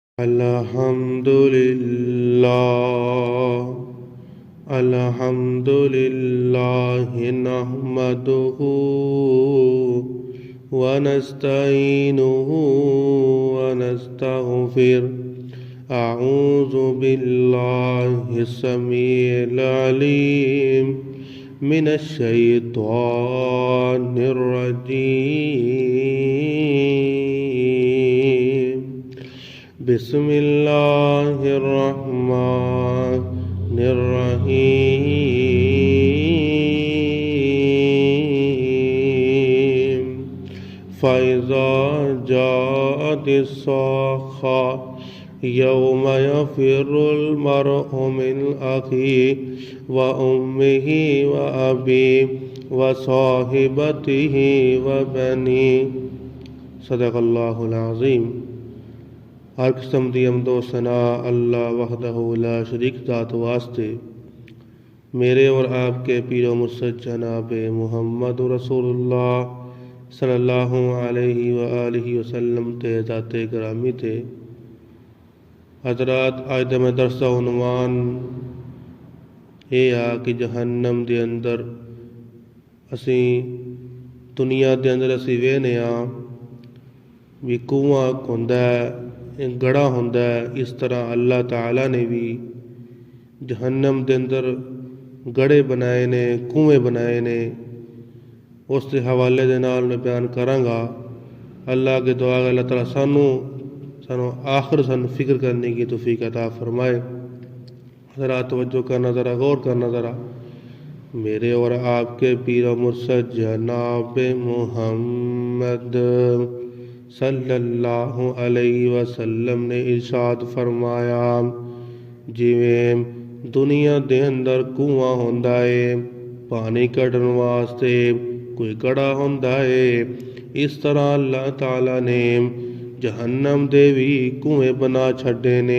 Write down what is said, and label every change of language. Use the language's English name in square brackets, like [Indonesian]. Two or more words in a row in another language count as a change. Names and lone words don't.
[Arabic] الحمد لله نحمده ونستعينه ونستغفر أعوذ بالله السميع العليم من الشيطان الرجيم. بسم الله الرحمن الرحيم. فإذا جاءت الصاخة يوم يفر المرء من أخيه وأمه وأبيه وصاحبته وبنيه. صدق الله العظيم. [Punjabi] ہر قسم دی حمد و ثنا اللہ وحدہ لا شریک ذات واسطے. میرے اور آپ کے پیر و مرشد جناب محمد رسول اللہ [Arabic] صلى الله عليه وآله وسلم [Punjabi] تے ذاتِ گرامی تے. حضرات اج دا میں درس دا عنوان یہ آ کہ جہنم دے اندر اسی دنیا دے اندر اسی ویکھنے بھی کنواں ہوندا ہے، گڑا ہوندا ہے. اس طرح اللہ تعالیٰ نے بھی جہنم دے اندر گڑے بنائے نے، کنویں بنائے نے. اس دے حوالے دے نال میں بیان کراں گا. اللہ کے دعا ہے اللہ تعالیٰ سانوں آخر سانوں فکر کرنے کی توفیق عطا فرمائے. ذرا توجہ کرنا، ذرا غور کرنا. ذرا میرے اور آپ کے پیر مرشد جناب محمد [Arabic] صلى الله عليه وسلم [Punjabi] نے ارشاد فرمایا، جیویں دنیا دے اندر کنواں ہوندا ہے، پانی کڈھن واسطے کوئی گڑا ہوندا ہے، اس طرح اللہ تعالیٰ نے جہنم دے بھی کنویں بنا چھڈے نے.